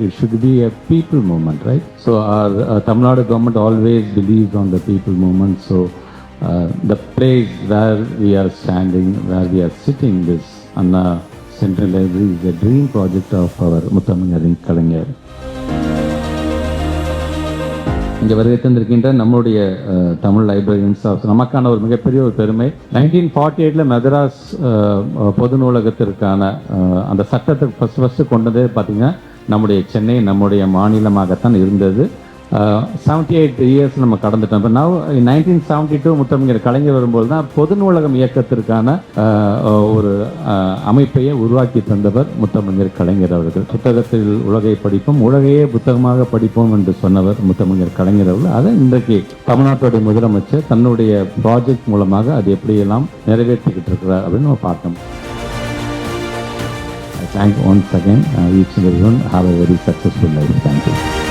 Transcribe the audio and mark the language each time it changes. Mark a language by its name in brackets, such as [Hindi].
[English] It should be a people movement, right? So our Tamil Nadu government always believes on the people movement. So the place where we are standing, where we are sitting, this Anna Central Library is a dream project of our Muthamingari Kalaignar. [Tamil] இங்கே வருகை தந்திருக்கின்ற நம்மளுடைய Tamil librarians நமக்கான ஒரு மிகப்பெரிய ஒரு பெருமை. 1948 மெட்ராஸ் பொது நூலகத்திற்கான அந்த சட்டத்தை ஃபஸ்ட்டு கொண்டதே பார்த்திங்கன்னா நம்முடைய சென்னை நம்முடைய மாநிலமாகத்தான் இருந்தது. 78 இயர்ஸ் நம்ம கடந்துட்டோம். இப்போ நான் 1972 முத்தமிழர் கலைஞர் வரும்போது தான் பொது நூலகம் இயக்கத்திற்கான ஒரு அமைப்பையே உருவாக்கி தந்தவர் முத்தமிழர் கலைஞர் அவர்கள். புத்தகத்தில் உலகை படிப்போம், உலகையே புத்தகமாக படிப்போம் என்று சொன்னவர் முத்தமிழர் கலைஞர் அவர்கள். அதை இன்றைக்கு தமிழ்நாட்டுடைய முதலமைச்சர் தன்னுடைய ப்ராஜெக்ட் மூலமாக அது எப்படியெல்லாம் நிறைவேற்றிக்கிட்டு இருக்கிறார் அப்படின்னு நம்ம பார்த்தோம். [English] I thank once again each and everyone. Have a very successful life. Thank you.